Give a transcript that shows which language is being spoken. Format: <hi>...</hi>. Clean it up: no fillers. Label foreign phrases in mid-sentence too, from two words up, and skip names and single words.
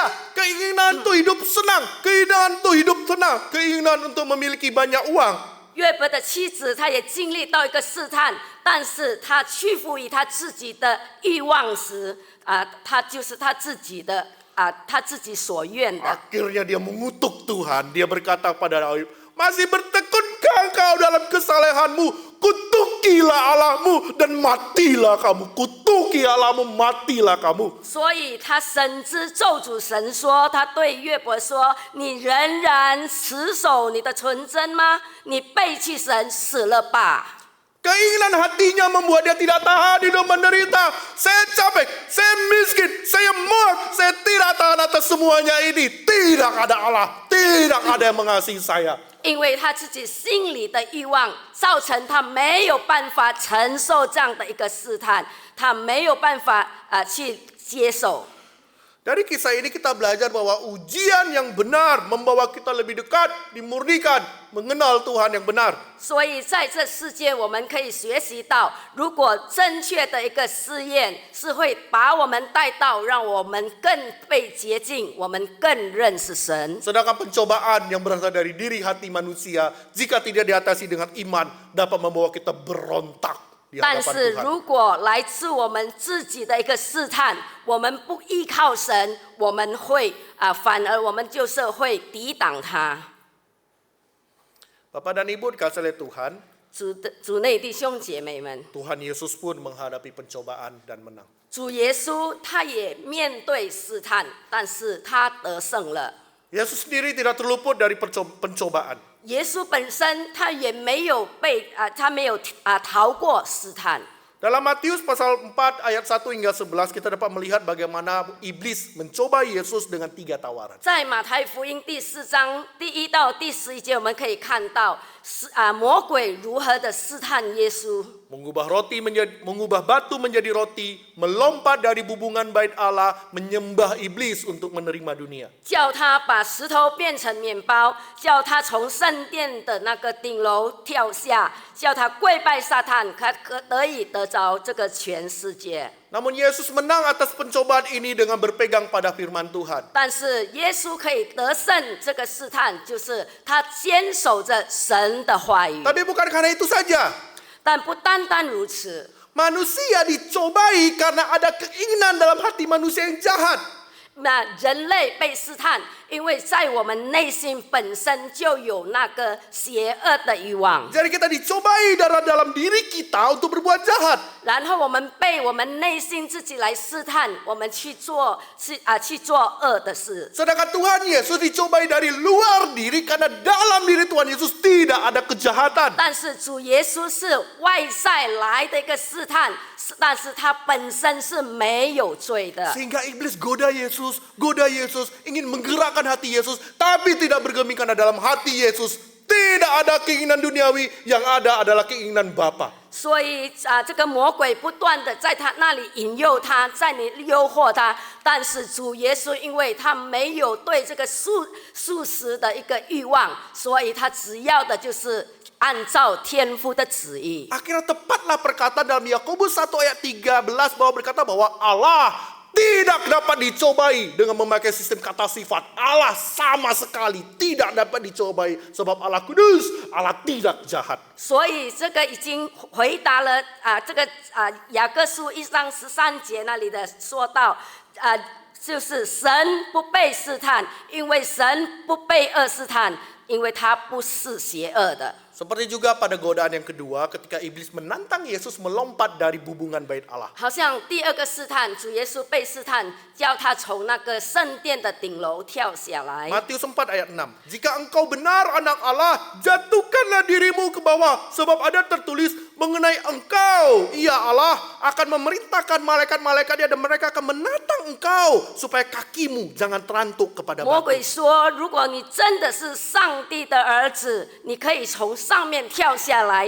<id>Keinginan untuk hidup senang, keinginan untuk hidup tenang, keinginan untuk memiliki banyak uang.</id> <zh>约伯的妻子，她也经历到一个试探，但是她屈服于她自己的欲望时，她就是她自己的她自己所愿的。</zh> <id>Akhirnya dia mengutuk Tuhan. Dia berkata pada Ayub, masih bertekunkah engkau dalam kesalehanmu? Kutuk kutukilah Allahmu dan matilah kamu. Kutuki Allahmu, matilah kamu.</id> <zh>所以他深知咒诅神说，他对约伯说：“你仍然持守你的纯真吗？你背弃神，死了吧。”</zh> <id>Keinginan hatinya membuat dia tidak tahan hidup menderita. Saya capek, saya miskin, saya muak, saya tidak tahan atas semuanya ini. Tidak ada Allah, tidak ada yang mengasihi saya.</id> <zh>因为他自己心里的欲望，造成他没有办法承受这样的一个试探，他没有办法去接受。</zh> <id>Dari kisah ini kita belajar bahwa ujian yang benar membawa kita lebih dekat, dimurnikan, mengenal Tuhan yang benar.</id> <zh>所以在这世界，我们可以学习到，如果正确的一个试验是会把我们带到，让我们更被洁净，我们更认识神。</zh> <id>Sedangkan pencobaan yang berasal dari diri hati manusia, jika tidak diatasi dengan iman, dapat membawa kita berontak di</id> <zh>但</zh> <id>hadapan</id> <zh>是</zh> <id>Tuhan.</id> <zh>如果来自我们自己的一个试探，我们不依靠神，我们会反而我们就是会抵挡它。</zh> <id>Bapak dan Ibu dikasihi oleh Tuhan,</id> <zh>主内弟兄姐妹们，</zh> <id>Tuhan Yesus pun menghadapi pencobaan dan menang.</id> <zh>主耶稣他也面对试探，但是他得胜了。</zh> <id>Yesus sendiri tidak terluput dari pencobaan.</id> <zh>耶稣本身他也没有他没有逃过试探。</zh> <id>Dalam Matius pasal 4 ayat 1 hingga 11 kita dapat melihat bagaimana iblis mencoba Yesus dengan 3 tawaran.</id> <zh>在马太福音第4章第1到第11节，我们可以看到魔鬼如何的试探耶稣。</zh> <id>Mengubah batu menjadi roti, melompat dari bubungan bait Allah, menyembah iblis untuk menerima dunia.</id> <zh>叫他把石头变成面包，叫他从圣殿的那个顶楼跳下，叫他跪拜撒旦，可得以得着这个全世界。</zh> <id>Namun Yesus menang atas pencobaan ini dengan berpegang pada firman Tuhan.</id> <zh>但是耶稣可以得胜这个试探，就是他坚守着神的话语。</zh> <id>Tapi bukan karena itu saja.</id> <zh>但不单单如此，</zh> <id>Manusia dicobai karena ada keinginan dalam hati manusia yang jahat.</id> <zh>那人类被试探，因为在我们内心本身就有那个邪恶的欲望，</zh> <id>Jadi kita dicobai dalam diri kita untuk berbuat jahat.</id> <zh>然后我们被我们内心自己来试探，我们去做恶的事。</zh> <id>Sedangkan Tuhan Yesus dicobai dari luar diri karena dalam diri Tuhan Yesus tidak ada kejahatan.</id> <zh>但是主耶稣是外在来的一个试探，但是他本身是没有罪的。</zh> <id>Sehingga iblis goda Yesus, ingin menggerakkan hati Yesus, tapi tidak bergeming karena dalam hati Yesus tidak ada keinginan duniawi, yang ada adalah keinginan Bapa.</id> <zh>所以这个魔鬼不断的在他那里引诱他，在你诱惑他，但是主耶稣因为他没有对这个素食的一个欲望，所以他只要的就是按照天父的旨意。</zh> <id>Akhirnya tepatlah perkataan dalam Yakobus 1 ayat 13 bahwa berkata bahwa Allah tidak dapat dicobai dengan memakai sistem kata sifat. Allah sama sekali tidak dapat dicobai sebab Allah kudus, Allah tidak jahat.</id> <zh>所以这个已经回答了这个雅各书1章13节那里的说到就是神不被试探，因为神不被恶试探，因为他不是邪恶的。</zh> <id>Seperti juga pada godaan yang kedua ketika iblis menantang Yesus melompat dari bubungan bait Allah.</id> <zh>好像第二个试探，主耶稣被试探，叫他从那个圣殿的顶楼跳下来。</zh> <id>Matius 4 ayat 6. Jika engkau benar anak Allah, jatuhkanlah dirimu ke bawah. Sebab ada tertulis mengenai engkau, ia Allah akan memerintahkan malaikat-malaikatnya dan mereka akan menatang engkau supaya kakimu jangan terantuk kepada</id> <zh>魔</zh> <id>batu.</id> <zh>鬼说：“如果你真的是上帝的儿子，你可以从上面跳下来。</zh>